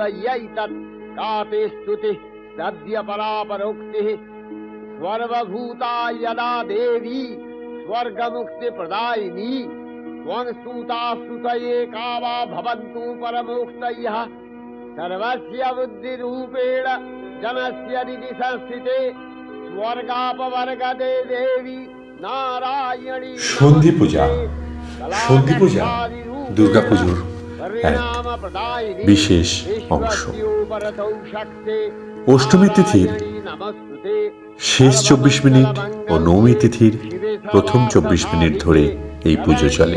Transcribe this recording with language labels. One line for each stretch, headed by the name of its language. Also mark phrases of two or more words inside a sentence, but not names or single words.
Sanskrit: यैतत् का ते स्तुतिः सद्य परापरोक्तिः सर्वभूता यदा देवी स्वर्गमुक्ति प्रदायिनी त्वं स्तुता स्तुतये का वा भवन्तु परमोक्तयः सर्वस्य बुद्धिरूपेण जनस्य हृदि संस्थिते स्वर्गापवर्गदे देवी नारायणी।
Bangla: সন্ধি পূজা। সন্ধি পূজা দুর্গাপুজোর এক বিশেষ অংশ। অষ্টমী তিথির শেষ 24 মিনিট ও নবমী তিথির প্রথম 24 মিনিট ধরে এই পুজো চলে।